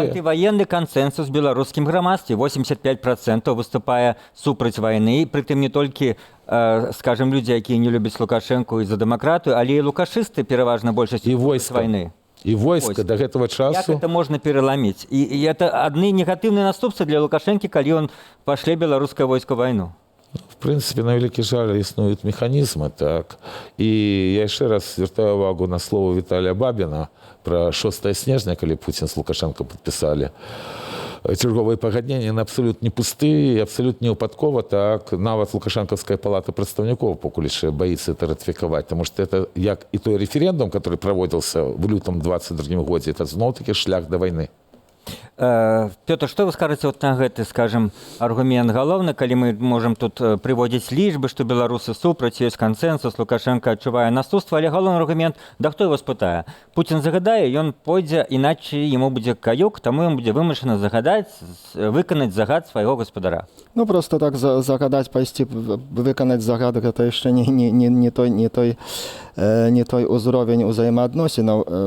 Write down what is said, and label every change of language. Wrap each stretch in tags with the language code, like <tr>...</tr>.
<ru>Есть антивоенный консенсус в белорусском громадстве. 85% выступая супраць войны, притым не только, скажем, люди, які не любят Лукашенко и за демократию, але и лукашисты,</ru> <be>переважно большасцю супраць войны.</be> <ru>И войска до этого часу... Как это можно переломить? И это одни негативные наступства для Лукашенко, коли он пошле белорусское войско в войну.</ru> <uk>В принципе, на великий жаль існують механізми, так. І я ще раз звертаю увагу на слово Віталія Бабіна про 6 снежня, коли Путін з Лукашенко підписали черговые погоднения,</uk> <ru>они абсолютно не пустые,</ru> <uk>абсолютно не упадково, так.</uk> <ru>Нават Лукашенковская палата представников покуліше боится это ратификовать, потому что это, як и той референдум, который проводился в лютом 22 году, это снова-таки шлях до войны.</ru> <be>Пётр, што вы скажаце вот на гэты, скажем, аргумент галоўны, калі мы можам тут прыводзіць лічбы, што беларусы супраць, ёсць кансэнсус, Лукашенко адчувае наступства, але галоўны аргумент, да хто яго спытае? Пуцін загадае, ён пойдзе, іначай яму будзе каюк, таму ён будзе вымушаны загадаць, выканаць загад свайго гаспадара.</be> <ru>Ну, просто так загадать, пойти выконать загад, это еще не той уровень взаимоотносинов.</ru>